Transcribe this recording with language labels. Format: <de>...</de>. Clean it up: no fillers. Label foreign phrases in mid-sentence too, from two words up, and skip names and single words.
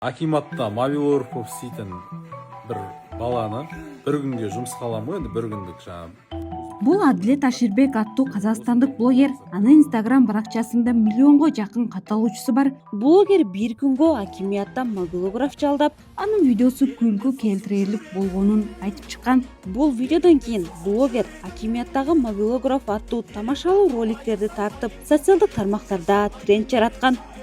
<kk>Акиматта Мавилорпов дейтін бір баланы бір күнге жұмысқа аламын ғой, енді бір күндік жаңағы.</kk> <ky>Бул Адилет Аширбек аттуу казакстандык блогер. Анын Instagram баракчасында миллионго жакын катталуучусу бар. Блогер бир күнгө акимияттан мобилограф жалдап, анын видеосу күлгү келтирерлик болгонун айтып чыккан. Бул видеодон кийин блогер акимияттагы мобилограф аттуу тамашалуу роликтерди тартып, социалдык тармактарда тренд жараткан.</ky>